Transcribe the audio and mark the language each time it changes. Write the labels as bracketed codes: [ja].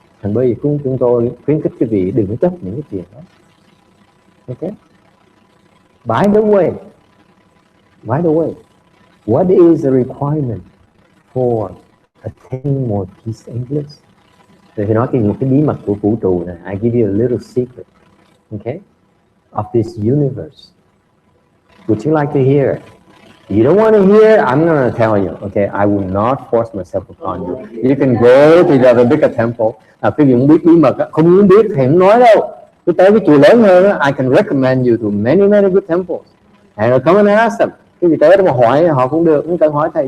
[vi] Thành bởi vì chúng tôi khuyến khích cái vị đừng chấp những cái chuyện đó. [en] Okay. By the way, what is the requirement for attaining more peace and bliss? [vi] Thì nói một cái bí mật của vũ trụ này. [en] I give you a little secret, okay, of this universe. Would you like to hear it? You don't want to hear, I'm going to tell you, okay? I will not force myself upon you. You can go to the bigger temple. [vi] Cái gì không biết bí mật, không muốn biết thì không nói đâu. Cứ tới cái chùa lớn hơn, [en] I can recommend you to many good temples. [vi] And come and ask them. Cái gì tới đó mà hỏi họ cũng được, không cần hỏi thầy.